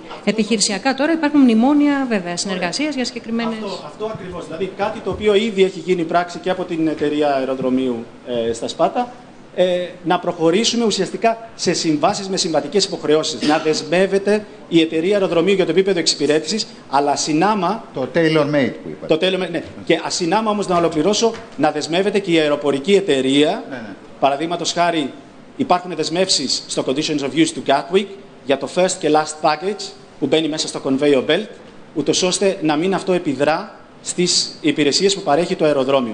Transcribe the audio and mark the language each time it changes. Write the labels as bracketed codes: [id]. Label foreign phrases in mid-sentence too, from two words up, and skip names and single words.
[el] Επιχειρησιακά τώρα υπάρχουν μνημόνια βέβαια συνεργασίας για συγκεκριμένες. Αυτό ακριβώς. Δηλαδή κάτι το οποίο ήδη έχει γίνει πράξη και από την εταιρεία αεροδρομίου στα Σπάτα. Να προχωρήσουμε ουσιαστικά σε συμβάσεις με συμβατικές υποχρεώσεις. Να δεσμεύεται η εταιρεία αεροδρομίου για το επίπεδο εξυπηρέτησης, αλλά συνάμα. Το tailor-made που είπατε. Το tailor-made, ναι. Και ασυνάμα όμως να ολοκληρώσω, να δεσμεύεται και η αεροπορική εταιρεία. Ναι. Παραδείγματος χάρη, υπάρχουν δεσμεύσεις στο [en] Conditions of Use [el] του Gatwick για το first και [en] last package [el] που μπαίνει μέσα στο [en] conveyor belt, [el] ούτως ώστε να μην αυτό επιδρά στις υπηρεσίες που παρέχει το αεροδρόμιο.